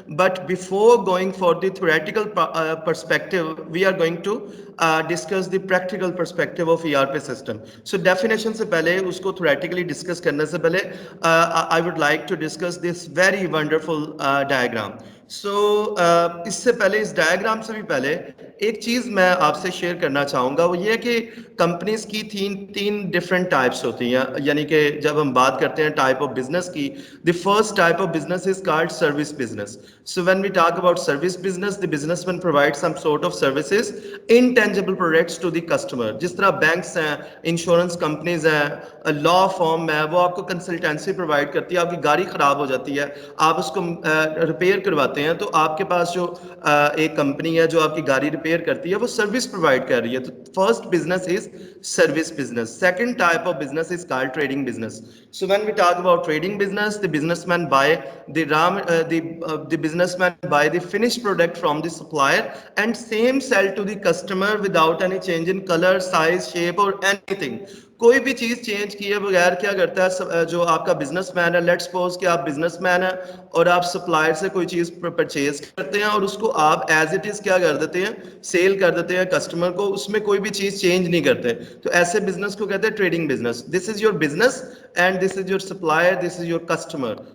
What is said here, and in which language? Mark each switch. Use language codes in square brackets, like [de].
[en] But before going for the theoretical perspective, we are going to discuss the practical perspective of ERP system. So definition [hi] से पहले उसको theoretically discuss करने से पहले [en] I would like to discuss this very wonderful diagram. [hi] So इससे पहले, इस diagram से भी पहले एक चीज मैं आपसे शेयर करना चाहूंगा, वो ये है कि कंपनीज की तीन डिफरेंट टाइप्स होती हैं. यानी कि जब हम बात करते हैं टाइप ऑफ बिजनेस की, [en] The first type of business is called service business. So when we talk about service business, the businessman provide some sort of services, intangible products to the customer. [hi] जिस तरह banks हैं, insurance companies हैं, law firm है, वो आपको consultancy provide करती है. आपकी गाड़ी खराब हो जाती है, आप उसको रिपेयर करवाते हैं, तो आपके पास जो एक कंपनी है जो आपकी गाड़ी रिपेयर करती है, वो सर्विस प्रोवाइड कर रही है. [en] तो first business is service business. Second type of business is called trading business. So when we talk about trading business, the businessman buy the businessman buy the finished product from the supplier and same sell to the customer without any change in color, size, shape or anything. [hi] कोई भी चीज change किए बगैर क्या करता है जो आपका बिजनेसमैन है, [en] let's suppose [hi] कि आप बिजनेसमैन है और आप सप्लायर से कोई चीज परचेज करते हैं और उसको आप [en] as it is [hi] क्या कर देते हैं, सेल कर देते हैं कस्टमर को, उसमें कोई भी चीज चेंज नहीं करते. तो ऐसे बिजनेस को कहते हैं [en] Trading business. This is your business and this is your supplier, this is your customer.